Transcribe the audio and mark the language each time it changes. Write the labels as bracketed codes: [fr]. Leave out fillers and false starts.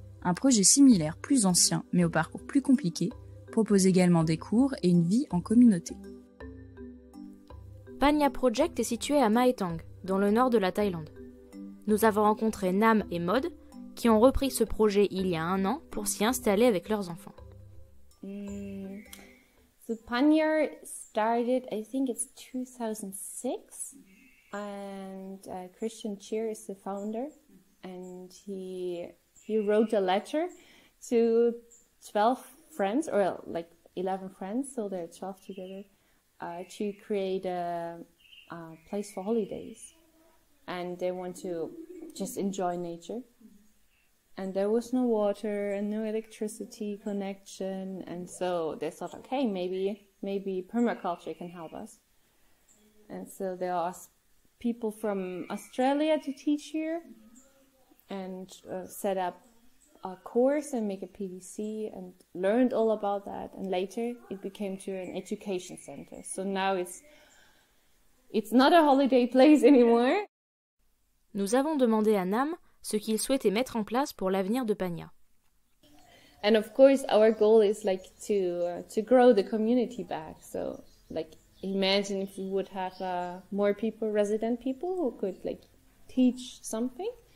[fr] Un projet similaire, plus ancien, mais au parcours plus compliqué, propose également des cours et une vie en communauté. Panya Project est situé à Mae Tang, dans le nord de la Thaïlande. Nous avons rencontré Nam et Maud, qui ont repris ce projet il y a 1 an pour s'y installer avec leurs enfants. [en] So Panya started, I think it's 2006, and Christian Cheer is the founder, and he wrote a letter to 12 friends, or like 11 friends, so there are 12 together, to create a place for holidays, and they want to just enjoy nature. And there was no water and no electricity connection, and so they thought, okay, maybe permaculture can help us. And so they asked people from Australia to teach here, and set up a course and make a PVC, and learned all about that. And later it became to an education center. So now it's not a holiday place anymore. [fr] Nous avons demandé à Nam ce qu'il souhaitait mettre en place pour l'avenir de Panya. [en] And of course, our goal is like to grow the community back. So, like, imagine if we would have more people, resident people, who could like teach something.